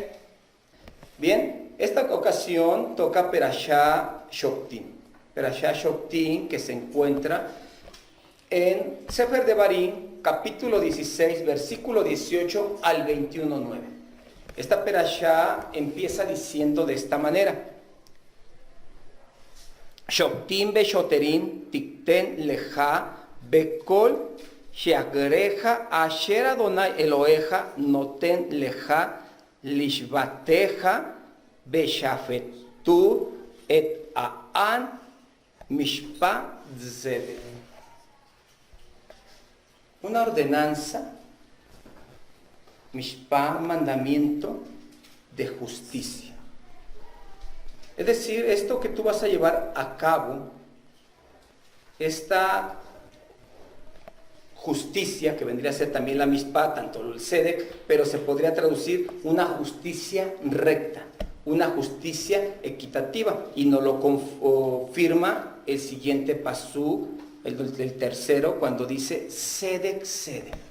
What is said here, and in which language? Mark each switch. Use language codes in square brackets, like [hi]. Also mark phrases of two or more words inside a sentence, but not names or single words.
[es] Bien, esta ocasión toca Perashá Shoftim. Perashá Shoftim que se encuentra en Sefer Devarim, capítulo 16, versículo 18 al 21:9. Esta Perashá empieza diciendo de esta manera: [he] שופטים ושוטרים תתן לך בכל שעריך אשר אדוני אלוהיך נותן לך לשבטיך ושפטו את העם משפט צדק. [es] Una ordenanza, mishpa, mandamiento de justicia. Es decir, esto que tú vas a llevar a cabo, esta justicia, que vendría a ser también la mishpa, tanto el sedek, pero se podría traducir una justicia recta, una justicia equitativa, y nos lo confirma el siguiente pasú, el tercero, cuando dice [he] צדק צדק.